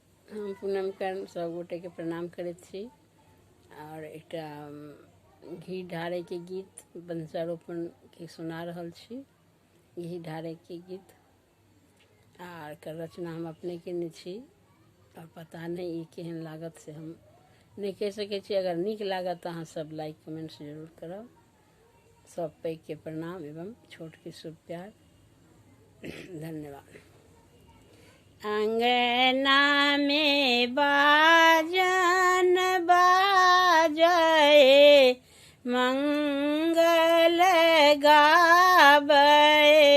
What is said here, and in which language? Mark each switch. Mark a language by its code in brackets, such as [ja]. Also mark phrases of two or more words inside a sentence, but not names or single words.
[mai] हम पूनम कर्ण सब गोटे के प्रणाम करैत छी और एकटा घी ढारे के गीत वंशारोपण के सुना रहल छी। घी ढारे के गीत आर एकर रचना हम अपने केने छी और पता नहीं ई केहन लागत से हम नहीं कह सके छी। अगर नीक लागत अहाँ सब [en] like comments [mai] जरूर करब। सब पैघ के प्रणाम एवं छोट के शुभ प्यार। धन्यवाद। अंगना में बाजन बाजे मंगल गावे।